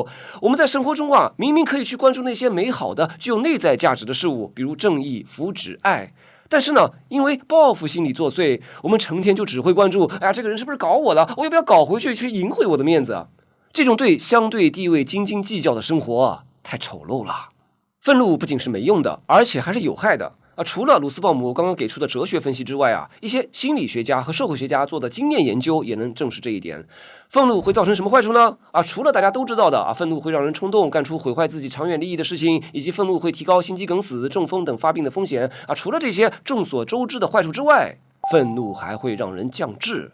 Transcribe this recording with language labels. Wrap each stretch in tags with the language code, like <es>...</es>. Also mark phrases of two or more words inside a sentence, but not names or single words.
<zh>我們在生活中明明可以去關注那些美好的具有內在價值的事物，比如正義、福祉、愛，但是呢因為報復心理作祟，我們成天就只會關注這個人是不是搞我了，我要不要搞回去赢回我的面子。這種對相對地位斤斤計較的生活太醜陋了。憤怒不僅是沒用的，而且還是有害的除了魯斯鮑姆剛剛給出的哲學分析之外一些心理學家和社會學家做的經驗研究也能證實這一點。憤怒會造成什麼壞處呢？除了大家都知道的憤怒會讓人衝動幹出毀壞自己長遠利益的事情，以及憤怒會提高心肌梗死、中風等發病的風險除了這些眾所周知的壞處之外，憤怒還會讓人降智。</zh>